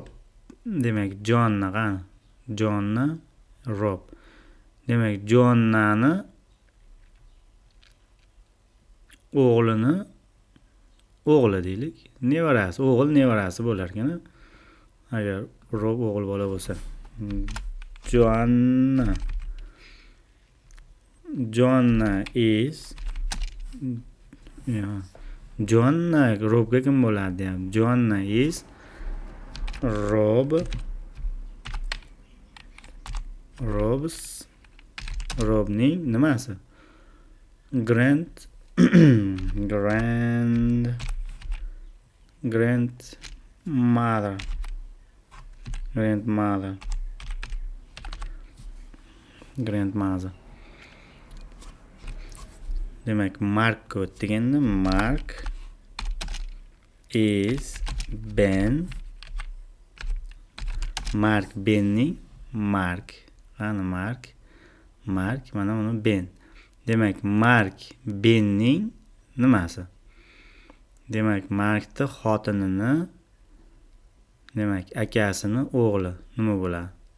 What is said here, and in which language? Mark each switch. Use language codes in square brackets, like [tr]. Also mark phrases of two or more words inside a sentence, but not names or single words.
[uz] Demak, Joanna qani? Joanna, Rob. Demak, Joannani o'g'li deylik. Nevarasi, o'g'il nevarasi bo'lar ekan. Agar Rob o'g'il bola bo'lsa. Joanna is Joanna Robga kim bo'ladi deyapti. Joanna is Robning nimasi? Grandmother. Demak, Mark o'tdik endi. Mark is Ben. Mark Benning qani Mark, mana uni Ben. Demak, Mark Benning nimasi? Demak, Markni xotinini, demak, akasini o'g'li nima bo'ladi?